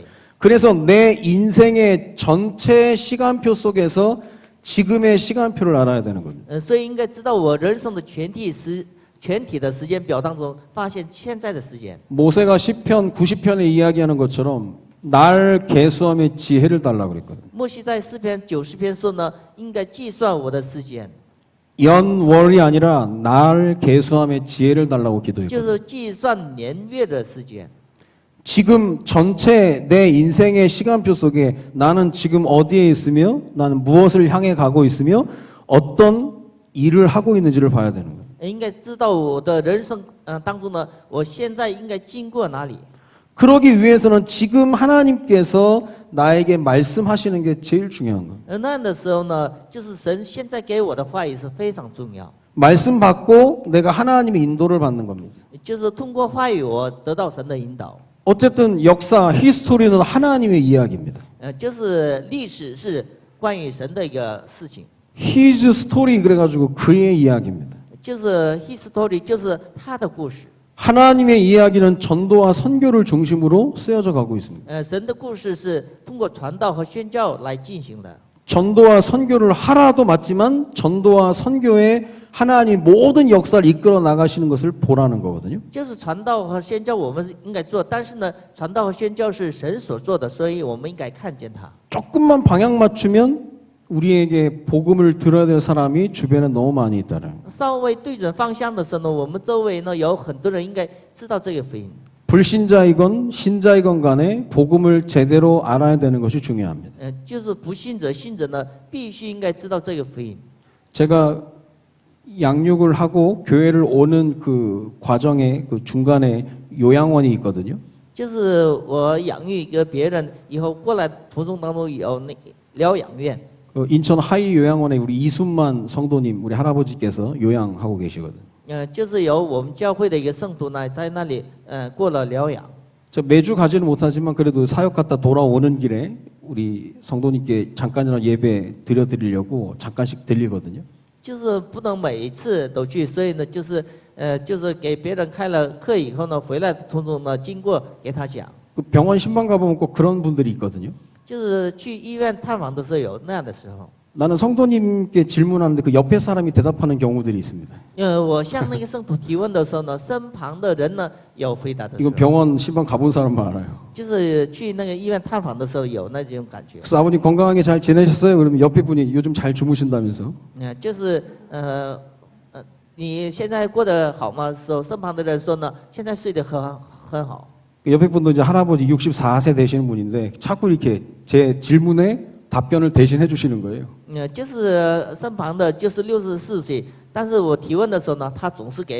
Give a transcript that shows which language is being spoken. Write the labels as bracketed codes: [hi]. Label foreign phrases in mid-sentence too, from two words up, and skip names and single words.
[ko] 그래서 내 인생의 전체 시간표 속에서 지금의 시간표를 알아야 되는 겁니다. [zh] 所以应该知道我人生的全体的时间表当中，发现现在的时间。 [ko] 모세가 시편 90편에 이야기하는 것처럼 날 계수함의 지혜를 달라고 그랬거든요. [zh] 摩西在诗篇90篇说呢，应该计算我的时间， [ko] 연월이 아니라 날 계수함의 지혜를 달라고 [zh] 就 [ko] 기도했거든요. [zh] 是计算年月的时间。 [ko] 지금 전체 내 인생의 시간표 속에 나는 지금 어디에 있으며 나는 무엇을 향해 가고 있으며 어떤 일을 하고 있는지를 봐야 되는 거예요. [zh] 应该知道我的人生当中呢，我现在应该经过哪里。 [ko] 그러기 위해서는 지금 하나님께서 나에게 말씀하시는 게 제일 중요한 거예요. [zh] 那样的时候呢，就是神现在给我的话语是非常重要， [ko] 말씀 받고 내가 하나님의 인도를 받는 겁니다. [zh] 就是通过话语我得到神的引导。 [ko] 어쨌든 역사, 히스토리는 하나님의 이야기입니다. [zh] 就是历史是关于神的一个事情， [en] His story [ko] 그래가지고 그의 이야기입니다. [zh] 就是 history， 就是他的故事。 [ko] 하나님의 이야기는 전도와 선교를 중심으로 쓰여져 가고 있습니다. [zh] 神的故事是通过传道和宣教来进行的。 [ko] 전도와 선교를 하라도 맞지만 전도와 선교에 하나님 모든 역사를 이끌어 나가시는 것을 보라는 거거든요. [zh] 就是传道和宣教我们是应该做，但是呢，传道和宣教是神所做的，所以我们应该看见它。 [ko] 조금만 방향 맞추면 우리에게 복음을 들어야 될 사람이 주변에 너무 많이 있다는 거예요. [zh] 稍微对准方向的时候呢，我们周围呢有很多人应该知道这个福音。 [ko] 불신자이건 신자이건 간에 복음을 제대로 알아야 되는 것이 중요합니다. [zh] 就是不信者、信者呢，必须应该知道这个福音。 [ko] 제가 양육을 하고 교회를 오는 그 과정에 그 중간에 요양원이 있거든요. [zh] 就是我养育一个别人以后过来途中当中有那疗养院。 [ko] 그 인천 하이 요양원에 우리 이순만 성도님 우리 할아버지께서 요양하고 계시거든요. [zh] 就是有我们教会的一个圣徒呢，在那里过了疗养。 [ko] 저 매주 가지는 못하지만 그래도 사역 갔다 돌아오는 길에 우리 성도님께 잠깐이라도 예배 드려드리려고 잠깐씩 들리거든요. [zh] 就是不能每一次都去，所以呢，就是给别人开了课以后呢，回来途中呢，经过给他讲， [ko] 그 병원 신방 가보면 꼭 그런 분들이 있거든요. [zh] 就是去医院探访的时候有那样的时候。 [ko] 나는 성도님께 질문하는데 그 옆에 사람이 대답하는 경우들이 있습니다. [zh] 我向那个圣徒提问的时候呢，身旁的人呢有回答的时 [ko] 이건 [zh] 候， [ko] 병원 신방 가본 사람만 알아요. [zh] 就是去那个医院探访的时候有那种感觉。 [ko] 그래서 아버님 건강하게 잘 지내셨어요? 그러면 옆에 분이 요즘 잘 주무신다면서. [zh] 就是你现在过得好吗？时候身旁的人说呢，现在睡得很好。 [ko] 그 옆에 분도 이제 할아버지 64세 되시는 분인데 자꾸 이렇게 제 질문에 답변을 대신해 주시는 거예요. [zh] 就是身旁的就是64岁，但是我提问的时候呢，他总是给